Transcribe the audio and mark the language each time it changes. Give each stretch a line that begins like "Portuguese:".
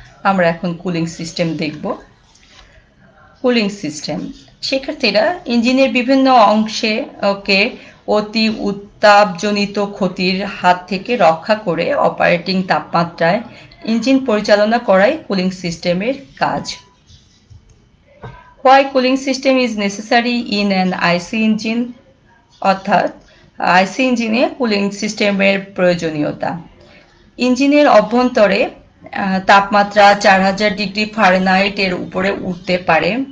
Bangla: আমরা এখন cooling system দেখব। Cooling system. শিক্ষার্থীরা, ইঞ্জিনের বিভিন্ন অংশে অতি উত্তাপজনিত ক্ষতির হাত থেকে রক্ষা করে অপারেটিং তাপমাত্রায় ইঞ্জিন পরিচালনা করাই কুলিং সিস্টেমের কাজ।
English: Why cooling system is necessary in an IC engine?
Bangla: অর্থাৎ আইসি ইঞ্জিনে কুলিং সিস্টেমের প্রয়োজনীয়তা। ইঞ্জিনের অভ্যন্তরে তাপমাত্রা 4000 ডিগ্রি ফারেনহাইট এর উপরে উঠতে পারে।